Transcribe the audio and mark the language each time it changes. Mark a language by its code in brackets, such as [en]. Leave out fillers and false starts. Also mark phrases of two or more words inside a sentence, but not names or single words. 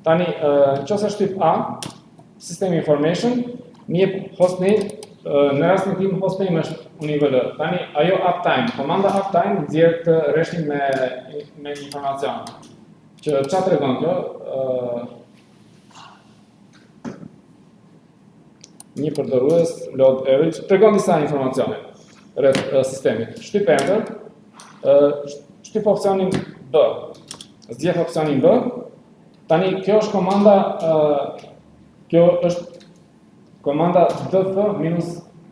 [sq] Tani, nëse shtyp A, [en] System Information, [sq] më jep hostname, në rastin tim hostname është UniVL. Tani, ajo uptime, komanda uptime nxjerr të rreshtin me informacion. Që çfarë tregon kjo? Një përdorues [en] load average [sq] tregon disa informacione rreth sistemit. Shtyp enter, shtyp opsionin B. Zgjedh opsionin B. Tani kjo është komanda df-h.